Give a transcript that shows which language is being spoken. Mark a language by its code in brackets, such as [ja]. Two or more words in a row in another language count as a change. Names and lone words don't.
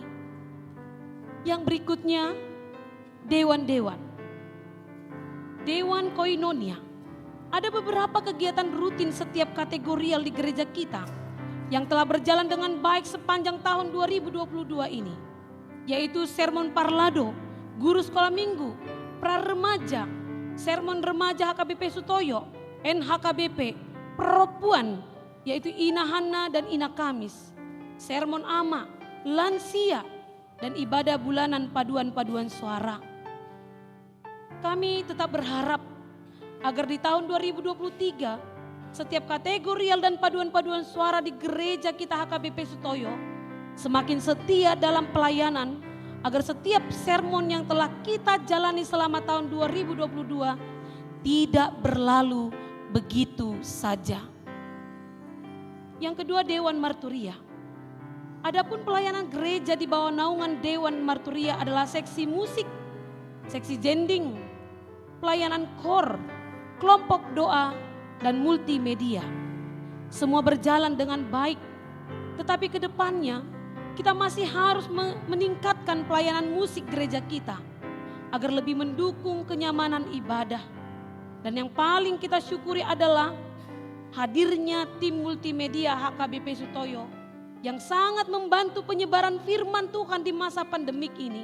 [id] Yang berikutnya, dewan-dewan. Dewan Koinonia. Ada beberapa kegiatan rutin setiap kategorial di gereja kita yang telah berjalan dengan baik sepanjang tahun 2022 ini, yaitu sermon parlado, guru sekolah minggu, pra-remaja, sermon remaja HKBP Sutoyo, NHKBP, perempuan, yaitu Ina Hana dan Ina Kamis, sermon ama, lansia, dan ibadah bulanan paduan-paduan suara. Kami tetap berharap agar di tahun 2023 setiap kategorial dan paduan-paduan suara di gereja kita HKBP Sutoyo semakin setia dalam pelayanan, agar setiap sermon yang telah kita jalani selama tahun 2022 tidak berlalu begitu saja. Yang kedua, Dewan Marturia. Adapun pelayanan gereja di bawah naungan Dewan Marturia adalah seksi musik, seksi jending, pelayanan KOR, kelompok doa, dan multimedia. Semua berjalan dengan baik, tetapi ke depannya kita masih harus meningkatkan pelayanan musik gereja kita agar lebih mendukung kenyamanan ibadah. Dan yang paling kita syukuri adalah hadirnya tim multimedia HKBP Sutoyo yang sangat membantu penyebaran firman Tuhan di masa pandemik ini.